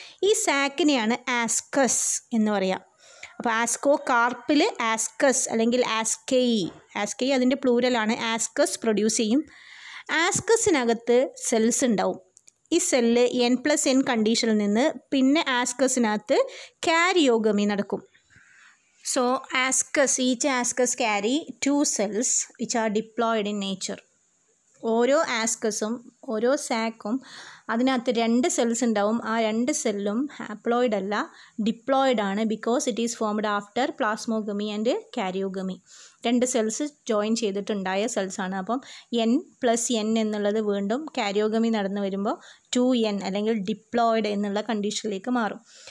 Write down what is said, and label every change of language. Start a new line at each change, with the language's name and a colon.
Malayalam: ഈ സാക്കിനെയാണ് ആസ്കസ് എന്ന് പറയാം. അപ്പോൾ ആസ്കോകാർപ്പിൽ ആസ്കസ് അല്ലെങ്കിൽ ആസ്കെയി അതിൻ്റെ പ്ലൂരലാണ്. ആസ്കസ് പ്രൊഡ്യൂസ് ചെയ്യും. ആസ്കസിനകത്ത് സെൽസ് ഉണ്ടാവും. ഈ സെല്ല് N+N കണ്ടീഷനിൽ നിന്ന് പിന്നെ ആസ്കസിനകത്ത് കാരിയോഗമി നടക്കും.
English: So each ascus carry 2 cells which are diploid in nature.
Malayalam: ഓരോ ആസ്കസും ഓരോ സാക്കും അതിനകത്ത് 2 സെൽസ് ഉണ്ടാവും. ആ 2 സെല്ലും ഹാപ്ലോയിഡ് അല്ല, ഡിപ്ലോയിഡ് ആണ്.
English: Because it is formed after plasmogamy and karyogamy.
Malayalam: 2 cells join ചെയ്തിട്ടുണ്ടായ സെൽസാണ്. അപ്പം N+N എന്നുള്ളത് വീണ്ടും കാരിയോഗമി നടന്നു വരുമ്പോൾ 2N അല്ലെങ്കിൽ ഡിപ്ലോയിഡ് എന്നുള്ള കണ്ടീഷനിലേക്ക് മാറും.